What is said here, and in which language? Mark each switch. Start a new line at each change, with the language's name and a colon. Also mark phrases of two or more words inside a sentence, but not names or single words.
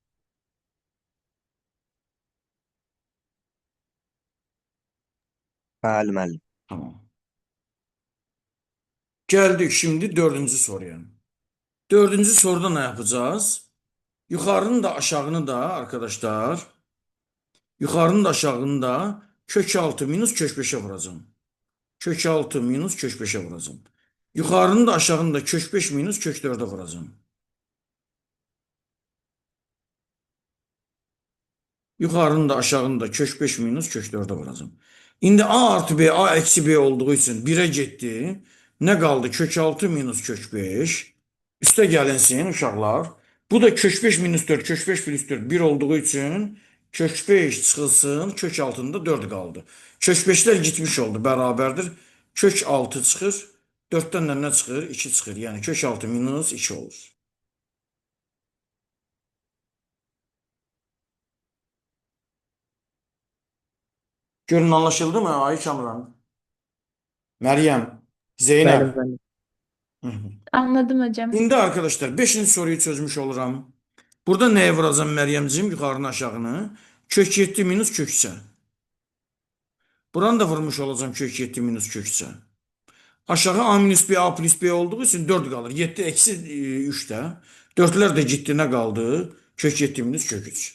Azerbaijani: Bəli, müəllim. Tamam.
Turkish: Geldik şimdi dördüncü soruya. Dördüncü soruda ne yapacağız? Yukarının da aşağını da arkadaşlar. Yukarının da aşağını da kök 6 minus kök 5'e vuracağım. Kök 6 minus kök 5'e vuracağım. Yukarının da aşağını da kök 5 minus kök 4'e vuracağım. Yukarının da aşağını da kök 5 minus kök 4'e vuracağım. İndi a artı b, a eksi b olduğu için 1'e gitti. Ne kaldı? Kök 6 minus kök 5. Üste gelinsin uşaqlar. Bu da kök 5 minus 4, kök 5 plus 4 1 olduğu için kök 5 çıxılsın, kök altında 4 kaldı. Kök 5'ler gitmiş oldu, beraberdir.
Azerbaijani: Kök 6 çıxır, 4'ten də nə çıxır? 2 çıxır. Yəni kök 6 minus 2 olur.
Turkish: Görün anlaşıldı mı Ay Kamran? Meryem,
Azerbaijani: Bəli Zeynep. müəllim. Hı hı.
Turkish: Anladım hocam. Şimdi arkadaşlar 5. soruyu çözmüş oluram.
Azerbaijani: Burada nəyə vuracam Məryəmcim? Yuxarını aşağını. Kök 7 minus kök 3.
Turkish: Buranı da vurmuş olacağım kök 7 minus kök 3. Aşağı a minus b a plus b olduğu için 4 kalır. 7 eksi 3'te. Dörtler de ciddi kaldı. Kök 7 minus kök 3.